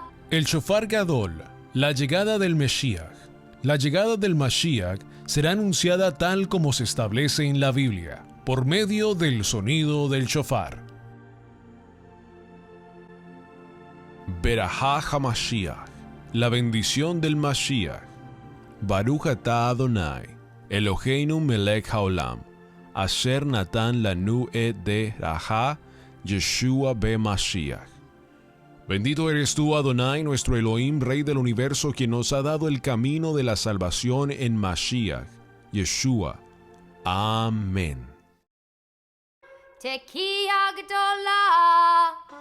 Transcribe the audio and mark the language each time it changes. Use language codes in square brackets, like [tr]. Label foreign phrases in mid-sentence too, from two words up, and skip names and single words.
[es] El [he] שופר גדול, [es] la llegada del Mesías. La llegada del Mashiach será anunciada tal como se establece en la Biblia, por medio del sonido del shofar. [he] ברכה המשיח, [es] la bendición del Mashiach. [he] ברוך אתה אדוני, אלוהינו מלך העולם, אשר נתן לנו את דה ראחה, ישוע בה משיח. [es] Bendito eres tú, Adonai, nuestro Elohim, Rey del universo, quien nos ha dado el camino de la salvación en Mashiach, Yeshua. Amén. [he] תקיעה גדולה.